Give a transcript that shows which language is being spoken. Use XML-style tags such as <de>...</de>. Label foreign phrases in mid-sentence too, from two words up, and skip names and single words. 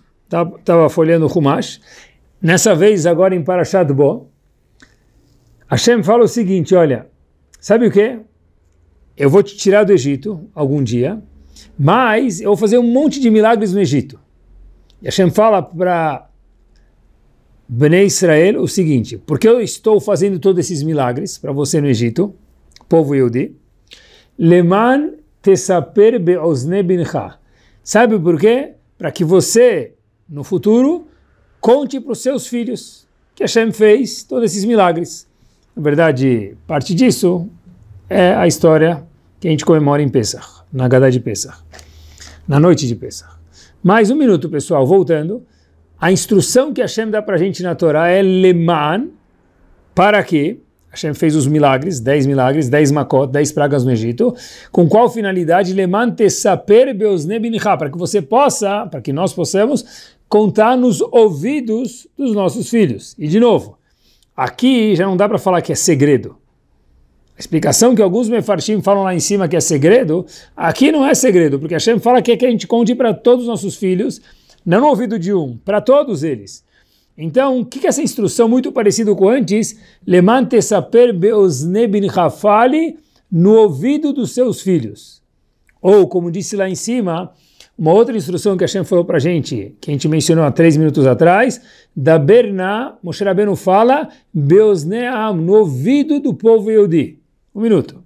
<pt>Estava folheando o Humash, nessa vez agora em Parashat Bo, Hashem fala o seguinte, olha, sabe o que? Eu vou te tirar do Egito algum dia, mas eu vou fazer um monte de milagres no Egito. E Hashem fala para Bnei Israel o seguinte, porque eu estou fazendo todos esses milagres para você no Egito, povo Yehudi,</pt> <he>למען תספר באזני בנך.</he> <pt>Sabe por quê? Para que você, no futuro, conte para os seus filhos que Hashem fez todos esses milagres. Na verdade, parte disso é a história que a gente comemora em Pesach, na Haggadah de Pesach, na noite de Pesach. Mais um minuto, pessoal, voltando. A instrução que Hashem dá para a gente na Torá é Leman, para que Hashem fez os milagres, 10 makot, 10 pragas no Egito, com qual finalidade?</pt> <he>למען תספר באזני בנך,</he> <pt>para que você possa, para que nós possamos contar nos ouvidos dos nossos filhos. E de novo, aqui já não dá para falar que é segredo. A explicação que alguns mefarshim falam lá em cima que é segredo, aqui não é segredo, porque Hashem fala que é que a gente conte para todos os nossos filhos, não no ouvido de um, para todos eles. Então, o que é essa instrução muito parecida com antes?</pt> <he>למען תספר באזני בנך,</he> <pt>fale no ouvido dos seus filhos. Ou, como disse lá em cima, uma outra instrução que Hashem falou para a gente, que a gente mencionou há 3 minutos atrás, da Berna, Moshe Rabbeinu fala, beozneam, no ouvido do povo Yehudi. Um minuto.</pt>